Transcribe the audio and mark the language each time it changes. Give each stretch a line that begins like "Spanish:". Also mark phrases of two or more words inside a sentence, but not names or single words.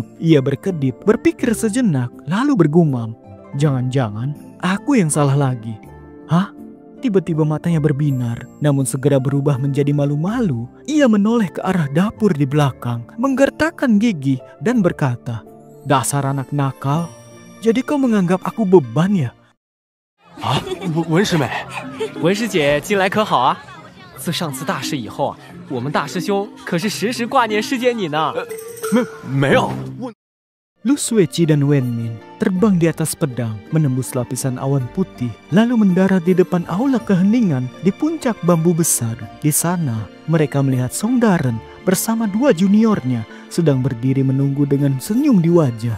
Indonesian: Ia berkedip, berpikir sejenak, lalu bergumam, "Jangan-jangan aku yang salah lagi." Hah? Tiba-tiba matanya berbinar, namun segera berubah menjadi malu-malu. Ia menoleh ke arah dapur di belakang, menggertakkan gigi dan berkata, "Dasar anak nakal, jadi kau menganggap aku beban ya?"
Chinese: 啊，文师妹，文师姐近来可好啊？自上次大事以后啊，我们大师兄可是时时挂念师姐你呢。没有，我
Indonesian: Lu Sueci dan Wenmin terbang di atas pedang, menembus lapisan awan putih, lalu mendarat di depan aula keheningan di puncak bambu besar. Di sana, mereka melihat Song Daren bersama dua juniornya sedang berdiri menunggu dengan senyum di wajah.